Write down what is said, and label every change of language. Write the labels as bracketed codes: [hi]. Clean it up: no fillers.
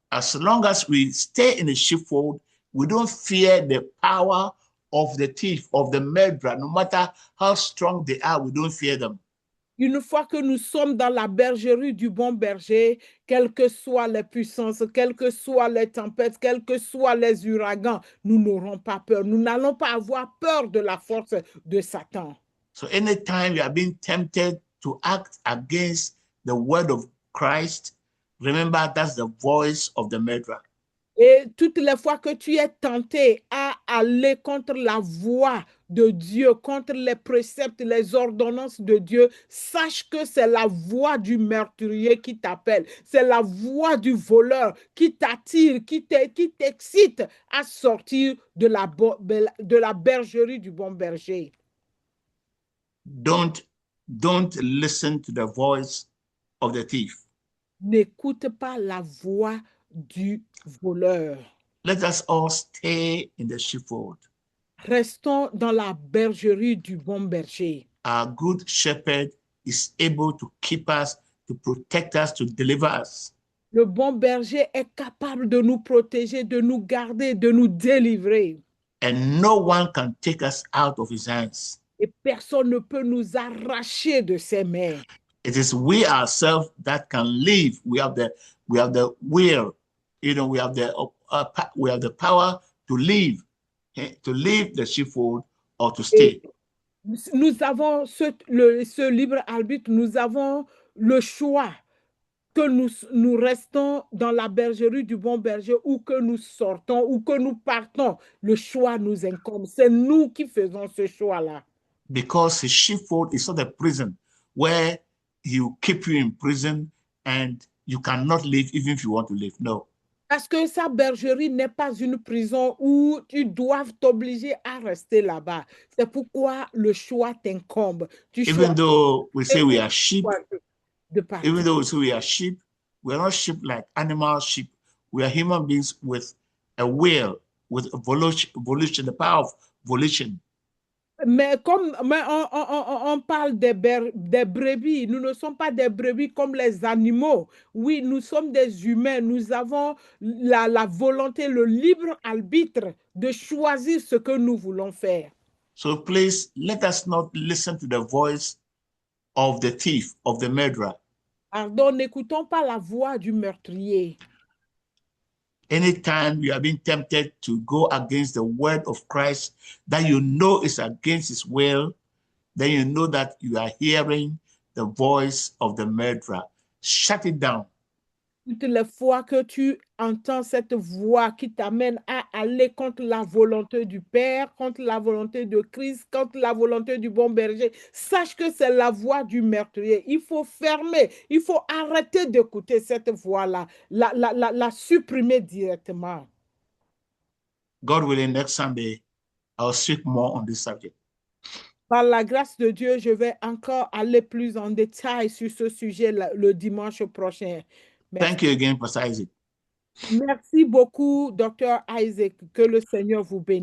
[en] As long as we stay in the sheepfold, we don't fear the power of the thief, of the murderer. No matter how strong they are, we don't fear them. [fr] Une fois que nous sommes dans la bergerie du bon berger, quelles que soient les puissances, quelles que soient les tempêtes, quels que soient les ouragans, nous n'aurons pas peur. Nous n'allons pas avoir peur de la force de Satan. [en] So anytime you are being tempted to act against the word of Christ, remember that's the voice of the murderer. [fr] Et toutes les fois que tu es tenté à aller contre la voix de Dieu, contre les préceptes, les ordonnances de Dieu, sache que c'est la voix du meurtrier qui t'appelle. C'est la voix du voleur qui t'attire, qui t'excite à sortir de la bergerie du bon berger. [en] Don't listen to the voice of the thief. [fr] N'écoute pas la voix du voleur. [en] Let us all stay in the sheepfold. [fr] Restons dans la bergerie du bon berger. [en] Our good shepherd is able to keep us, to protect us, to deliver us. [fr] Le bon berger est capable de nous protéger, de nous garder, de nous délivrer. [en] And no one can take us out of his hands. [fr] Et personne ne peut nous arracher de ses mains. [en] It is we ourselves that can live. We have the will. We have the power to live. to leave the sheepfold or to stay. [fr] Nous avons ce libre arbitre, nous avons le choix que nous restons dans la bergerie du bon berger ou que nous sortons ou que nous partons. Le choix nous incombe. C'est nous qui faisons ce choix-là. [en] Because the sheepfold is not a prison where he will keep you in prison and you cannot leave even if you want to leave. No. [fr] Parce que sa bergerie n'est pas une prison où tu dois t'obliger à rester là-bas. C'est pourquoi le choix t'incombe. [en] Even though we say we are sheep, even though we say we are sheep, we are not sheep like animal sheep. We are human beings with a will, with a volition, the power of volition. [fr] Mais comme on parle des brebis, nous ne sommes pas des brebis comme les animaux. Oui, nous sommes des humains. Nous avons la volonté, le libre arbitre de choisir ce que nous voulons faire. [en] So please, let us not listen to the voice of the thief, of the murderer. [fr] Pardon, n'écoutons pas la voix du meurtrier. [en] Anytime you are being tempted to go against the word of Christ that you know is against his will, then you know that you are hearing the voice of the murderer. Shut it down. [fr] Toutes les fois que tu entends cette voix qui t'amène à aller contre la volonté du Père, contre la volonté de Christ, contre la volonté du bon berger, sache que c'est la voix du meurtrier. Il faut fermer, il faut arrêter d'écouter cette voix-là, la supprimer directement. [en] God willing, next Sunday, I'll speak more on this subject. [fr] Par la grâce de Dieu, je vais encore aller plus en détail sur ce sujet le dimanche prochain. Merci. [en] Thank you again, Pastor Isaac. [fr] Merci beaucoup, Dr. Isaac. Que le Seigneur vous bénisse.